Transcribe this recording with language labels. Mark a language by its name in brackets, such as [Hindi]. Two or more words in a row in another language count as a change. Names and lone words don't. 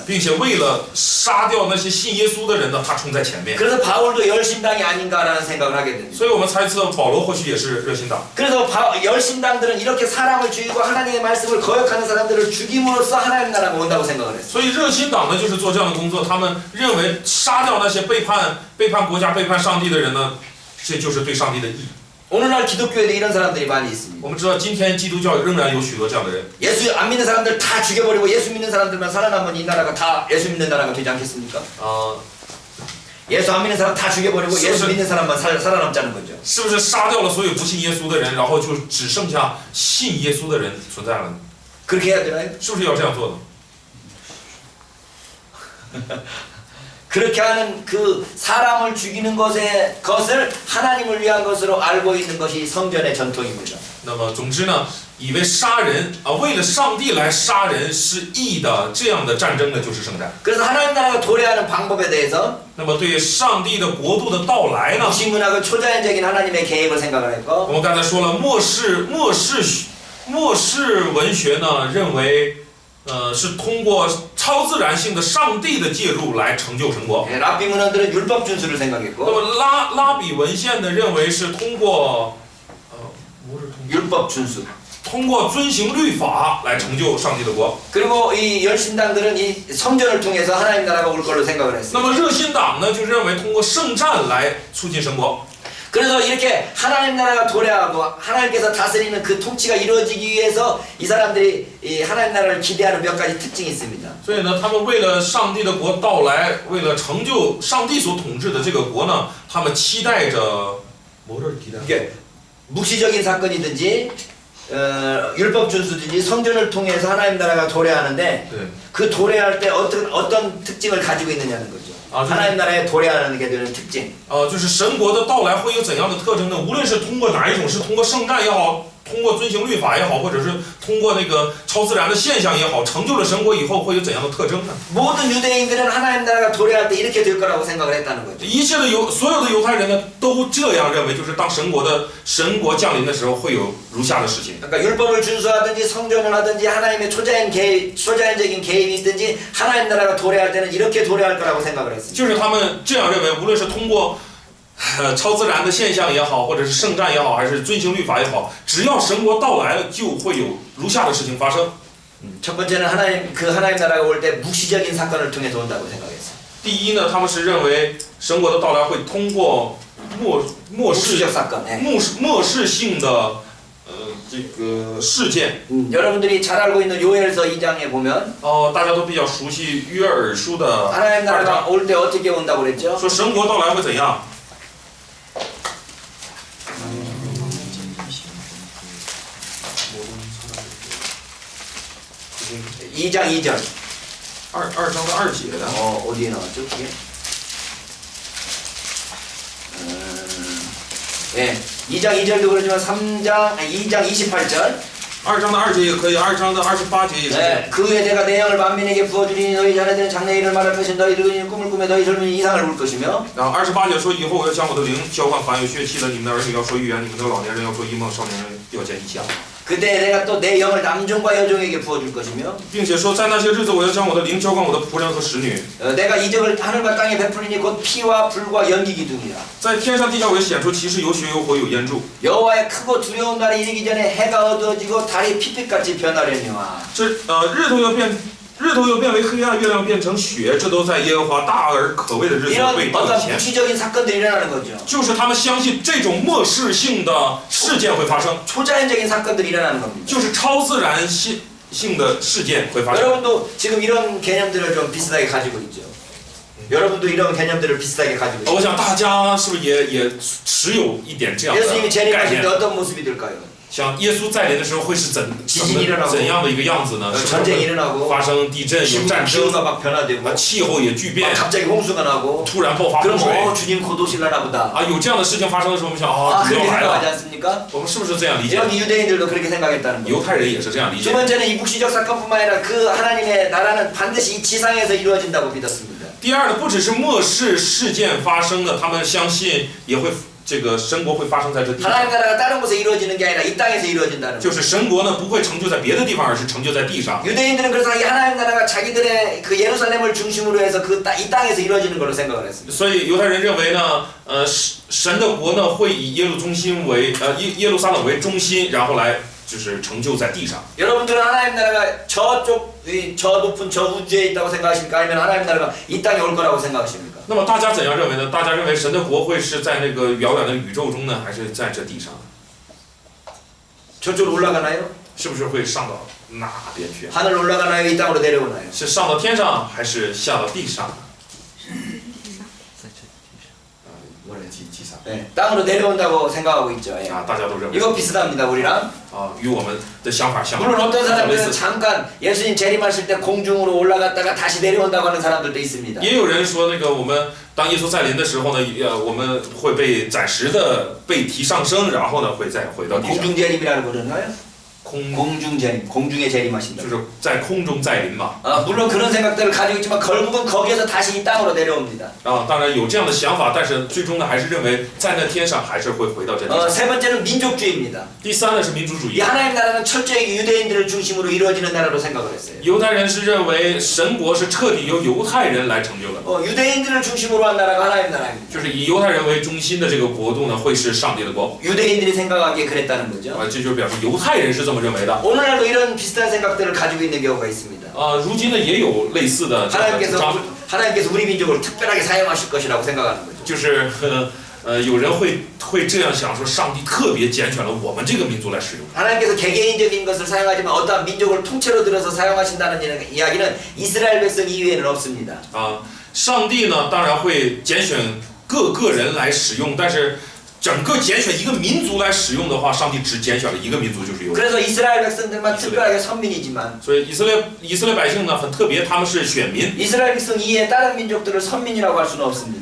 [Chinese] 并且为了杀掉那些信耶稣的人呢，他冲在前面。 [Korean] 그래서 바울도 열심당이 아닌가라는 생각을 하게 됩니다. [Chinese] 所以我们猜测保罗或许也是热心党。 [Korean] 그래서 열심당들은 이렇게 사람을 죽이고 하나님의 말씀을 거역하는 사람들을 죽임으로써 하나님 나라가 온다고 생각을 했어요. [Chinese] 所以热心党呢，就是做这样的工作。他们认为杀掉那些背叛国家、背叛上帝的人呢，这就是对上帝的义。 [Korean] 오늘날 기독교에도 이런 사람들이 많이 있습니다. [Chinese] 我们知道，今天基督教仍然有许多这样的人。 [Korean] 예수 안 믿는 사람들 다 죽여버리고 예수 믿는 사람들만 살아남으면 이 나라가 다 예수 믿는 나라가 되지 않겠습니까? 예수 안 믿는 사람 다 죽여버리고 예수 믿는 사람만 살아남자는 거죠. [Chinese] 是不是杀掉了所有不信耶稣的人，然后就只剩下信耶稣的人存在了呢？ [Korean] 그렇게 해야 되나요? [Chinese] 是不是要这样做的？ [Korean] 그렇게 하는 그 사람을 죽이는 것을 하나님을 위한 것으로 알고 있는 것이 성전의 전통입니다. [Chinese] 那么总之呢，以为杀人为了上帝来杀人是义的这样的战争呢，就是圣战。 [Korean] 그래서 하나님 나라가 도래하는 방법에 대해서 [Chinese] 那么对上帝的国度的到来呢， [Korean] 무신문학은 초자연적인 하나님의 개입을 생각을 [Chinese] 我 [Korean] 했고 [Chinese] 们刚才说了，末世文学呢认为，是通过超自然性的上帝的介入来成就神国。 [Korean] 랍비 문헌들은 율법 준수를 [Chinese] 那 [Korean] 생각했고 [Chinese] 么拉比文献呢认为是通过，不是通 [Korean] 율법 준수 [Chinese] 通过遵行律法来成就上帝的国。 [Korean] 그리고 이 열신당들은 이 성전을 통해서 하나님 나라가 올 걸로 생각을 [Chinese] 那 [Korean] 했어요. [Chinese] 么热心党呢就认为通过圣战来促进神国。 [Korean] 그래서 이렇게 하나님 나라가 도래하고 하나님께서 다스리는 그 통치가 이루어지기 위해서 이 사람들이 이 하나님 나라를 기대하는 몇 가지 특징이 있습니다. [Chinese] 所以呢，他们为了上帝的国到来，为了成就上帝所统治的这个国呢，他们期待着뭐를期待？ [Korean] 이게 묵시적인 사건이든지 율법 준수든지 성전을 통해서 하나님 나라가 도래하는데 [Chinese] 对。 [Korean] 그 도래할 때 어떤 특징을 가지고 있느냐는 거죠. 아, 하나님 나라에 도래하게 되는 특징. [Chinese] 就是神国的到来会有怎样的特征呢？无论是通过哪一种，是通过圣战也好，通过遵行律法也好，或者是通过那个超自然的现象也好，成就了神国以后会有怎样的特征呢？ [Korean] 모든 유대인들은 하나님 나라가 도래할 때 이렇게 될 거라고 생각을 했다는 거죠. [Chinese] 一切的所有的犹太人呢，都这样认为，就是当神国降临的时候，会有如下的事情。 [Korean] 그러니까 율법을 준수하든지 성전을 하든지 하나님의 초자연적인 개입이 있든지 하나님 나라가 도래할 때는 이렇게 도래할 거라고 생각을 했습니다. [Chinese] 就是他们这样认为，无论是通过超自然的现象也好，或者是圣战也好，还是遵行律法也好，只要神国到来了，就会有如下的事情发生。 [Korean] 첫 번째는 하나님 나라가 올 때 묵시적인 사건을 통해서 온다고 생각했어요. [Chinese] 第一呢，他们是认为神国的到来会通过末世 [Korean] 묵시적 사건. 예. [Chinese] 末世性的这个事件。 [Korean] 여러분들이 잘 알고 있는 요엘서 2장에 보면 [Chinese] 大家都比较熟悉约珥书的 [Korean] 하나님 [Chinese] 2 [Korean] 나라가 [Chinese] 章， [Korean] 올 때 어떻게 온다고 그랬죠? [Chinese] 说神国到来会怎样？ [Korean] 2장 2절. [Chinese] 二章的2节的。 [Korean] 어디에 나왔죠? 그게? 예. 2장 2절도 그러지만 2장 28절. [Chinese] 2 章的2节也可以，2章的28节也可以。 [Korean] 네, 그 후에 내가 내 영을 만민에게 부어주리니 너희 자네들은 장래 일을 말할 것이며 너희 늙은이는 꿈을 꾸며 너희 젊은이는 이상을 볼 것이며 [Chinese] 然后28节说，以后我要将我的灵浇灌凡有血气的，你们的儿女要说预言，你们的老年人要说异梦，少年人要见异象。 [Korean] 그때 내가 또 내 영을 남종과 여종에게 부어줄 것이며 [Chinese] 并且说，在那些日子，我要将我的灵浇灌我的仆人和使女， [Korean] 내가 이적을 하늘과 땅에 베풀리니 곧 피와 불과 연기 기둥이라 [Chinese] 在天上地下我要显出奇事，有血有火有烟柱。 [Korean] 여호와의 크고 두려운 날이 이르기 전에 해가 어두워지고 달이 핏빛같이 변하려니와 [Chinese] 这日头又变为黑暗，月亮变成血，这都在耶和华大而可畏的日子 [Korean] 이런 [Chinese] 未到以 [Korean] 어떤 [Chinese] 前。 [Korean] 무시적인 사건들이 일어나는 거죠. [Chinese] 就是他们相信这种末世性的事件会发生， [Korean] 초자연적인 사건들이 일어나는 겁니다. [Chinese] 就是超自然性的事件会发生。 [Korean] 여러분도 지금 이런 개념들을 좀 비슷하게 가지고 있죠. 여러분도 이런 개념들을 비슷하게 가지고 있죠. [Chinese] 我想大家是不是也持有一点这样的 [Korean] 예수님이 [Chinese] 概 [Korean] 재림하실 때 [Chinese] 念？ [Korean] 어떤 모습이 될까요? [Chinese] 像耶稣再临的时候会是怎样的一个样子呢？是不是 [Korean] 전쟁이 [Chinese] 会 [Korean] 일어나고 [Chinese] 发生地震、有战争， [Korean] 기후가 막 변화되고 [Chinese] 气候也巨变 [Korean] 막 ， 갑자기 홍수가 나고 [Chinese] 突然爆发 [Korean] 그럼 [Chinese] 洪水 [Korean] 주님 곧 오실라나 보다. [Chinese] 有这样的事情发生的时候，我们想 主 [Korean] 그렇게 [Chinese] 要来 [Korean] 생각하지 [Chinese] 了。 [Korean] 않습니까? [Chinese] 我们是不是这样理解？ [Korean] 여기 유대인들도 그렇게 생각했다는 [Chinese] 犹 [Korean] 거예요. [Chinese] 太人也是这样理 [Korean] 두 [Chinese] 解。 [Korean] 번째는 이 묵시적 사건뿐만 아니라 그 하나님의 나라는 반드시 이 지상에서 이루어진다고 믿었습니다. [Chinese] 第二呢，不只是末世事件发生的，他们相信也会这个神国会发生在这地上。 [Korean] 하나님 나라가 다른 곳에 이루어지는 게 아니라 이 땅에서 이루어진다는 [Chinese] 就 [Korean] 거예요. [Chinese] 是神国呢不会成就在别的地方，而是成就在地上。 [Korean] 유대인들은 그래서 이 하나님 나라가 자기들의 그 예루살렘을 중심으로 해서 이 땅에서 이루어지는 걸로 생각을 했습니다. [Chinese] 所以犹太人认为呢，神的国呢会以耶路撒冷为中心，然后来就是成就在地上。 [Korean] 여러분들은 하나님 나라가 저 높은 저 우주에 있다고 생각하십니까? 아니면 하나님 나라가 이 땅에 올 거라고 생각하십니까? [Chinese] 那么大家怎样认为呢？大家认为神的国会是在那个遥远的宇宙中呢，还是在这地上？ [Korean] 저쪽으로 올라가나요? [Chinese] 是不是会上到那边去？ [Korean] 하늘 올라가나요? 이 땅으로 내려오나요? [Chinese] 是上到天上，还是下到地上？ [Korean] 네, 땅으로 내려온다고 생각하고 있죠. 예. [Chinese] 大家都认为。 [Korean] 이거 비슷합니다, 우리랑. [Chinese] 与我们的想法相 [Korean] 물론 어떤 [Chinese] 类 [Korean] 사람들은 [Chinese] 似。 [Korean] 잠깐 예수님 재림하실 때 공중으로 올라갔다가 다시 내려온다고 하는 사람들도 있습니다. [Chinese] 也有人说，那个我们当耶稣再临的时候呢，我们会被暂时的被提上升，然后呢会再回到地上。 [Korean] 공중 재림이라고 그러나요? [Chinese] 空 [Korean] 공중 재림, 공중에 재림하신다. [Chinese] 就是在空中再临嘛。 [Korean] 물론 그런 생각들을 가지고 있지만 결국은 거기에서 다시 이 땅으로 내려옵니다. [Chinese] 当然有这样的想法，但是最终呢，还是认为在那天上还是会回到这地上。 [Korean] 세 번째는 민족주의입니다. [Chinese] 第三呢是民族主 [Korean] 이 [Chinese] 义， [Korean] 하나님 나라는 철저히 유대인들을 중심으로 이루어지는 나라로 생각을 했어요. [Chinese] 犹太人是认为神国是彻底由犹太人来成就的， [Korean] 유대인들을 중심으로 한 나라가 하나님 나라입니다. [Chinese] 就是以犹太人为中心的这个国度呢，会是上帝的国。 [Korean] 유대인들이 생각하기에 그랬다는 거죠. [Chinese] 这就表示犹太人是这么认为的。 [Korean] 오늘날도 이런 비슷한 생각들을 가지고 있는 경우가 있습니다. [Chinese] 如今呢也有类似的这样的主张， [Korean] 하나님께서 우리 민족을 특별하게 사용하실 것이라고 생각하는 거죠. [Chinese] 就是有人会这样想说，上帝特别拣选了我们这个民族来使用。 [Korean] 하나님께서 개개인적인 것을 사용하지만 어떠한 민족을 통째로 들어서 사용하신다는 이야기는 이스라엘 백성 이외에는 없습니다. [Chinese] 上帝呢当然会拣选各个人来使用，但是整个拣选一个民族来使用的话，上帝只拣选了一个民族，就是犹太。 [Korean] 그래서 이스라엘 백성들만 특별하게 선민이지만 [Chinese] 所以以色列百姓呢很特别，他们是选民。 [Korean] 이스라엘 백성 이외에 다른 민족들을 선민이라고 할 수는 없습니다.